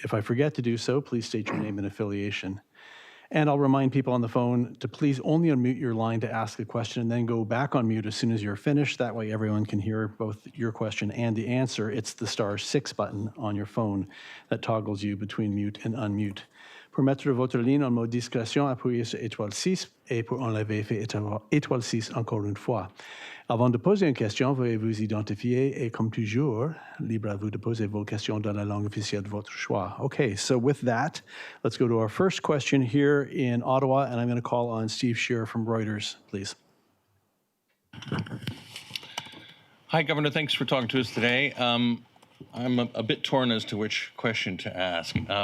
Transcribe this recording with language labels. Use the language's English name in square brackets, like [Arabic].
[English] If I forget to do so, please state your name and affiliation. And I'll remind people on the phone to please only unmute your line to ask a question and then go back on mute as soon as you're finished. That way everyone can hear both your question and the answer. It's the *6 button on your phone that toggles you between mute and unmute. [French] Pour mettre votre ligne en mode discrétion, appuyez sur étoile 6 et pour enlever, faites étoile 6 encore une fois. Avant de poser une question, veuillez vous identifier et comme toujours, libre à vous de poser vos questions dans la langue officielle de votre choix. [English] Okay, so with that, let's go to our first question here in Ottawa, and I'm going to call on Steve Shearer from Reuters, please. Hi, Governor. Thanks for talking to us today. I'm a bit torn as to which question to ask.